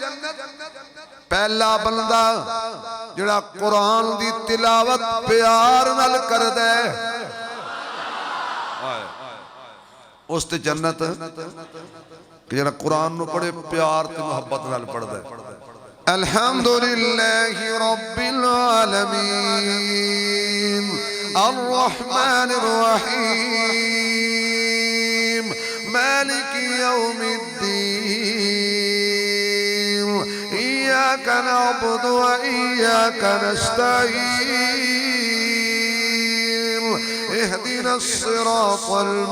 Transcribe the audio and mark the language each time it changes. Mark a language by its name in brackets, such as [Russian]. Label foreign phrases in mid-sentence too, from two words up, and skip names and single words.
[Punjabi] ਪਹਿਲਾ ਬੰਦਾ ਜਿਹੜਾ ਕੁਰਾਨ ਦੀ ਤਿਲਾਵਤ ਪਿਆਰ ਨਾਲ ਕਰਦਾ ਹੈ, ਉਸ ਤੇ ਜੰਨਤ। ਜਿਹੜਾ ਕੁਰਾਨ ਨੂੰ ਪੜ੍ਹੇ ਪਿਆਰ ਤੇ ਮੁਹੱਬਤ ਨਾਲ ਪੜ੍ਹਦਾ ਹੈ। [Arabic] الحمد لله رب العالمين الرحمن الرحيم مالك يوم الدين إياك نعبد وإياك نستعين اهدنا الصراط